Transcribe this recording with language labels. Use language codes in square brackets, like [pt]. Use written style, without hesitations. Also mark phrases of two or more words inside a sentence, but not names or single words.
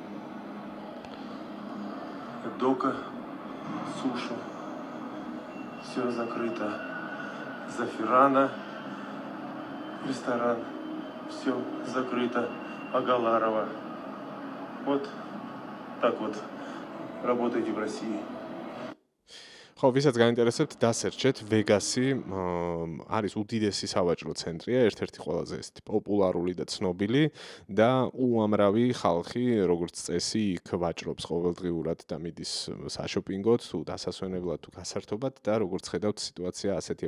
[ru] Дока, суши. Все закрыто. Зафирана, ресторан. Все закрыто. Агаларова. Вот так вот работаете в России. [ka] ხო, ვისაც გაინტერესებთ, დასერჩეთ ვეგასი არის უდიდესი სავაჭრო ცენტრია, ერთ-ერთი ყველაზე პოპულარული და ცნობილი და უამრავი ხალხი, როგორც წესი, იქ ვაჭრობს ყოველდღიურად და მიდის საშოპინგოდ, თუ დასასვენებლად, თუ გასართობად და როგორც ხედავთ, სიტუაცია ასეთია.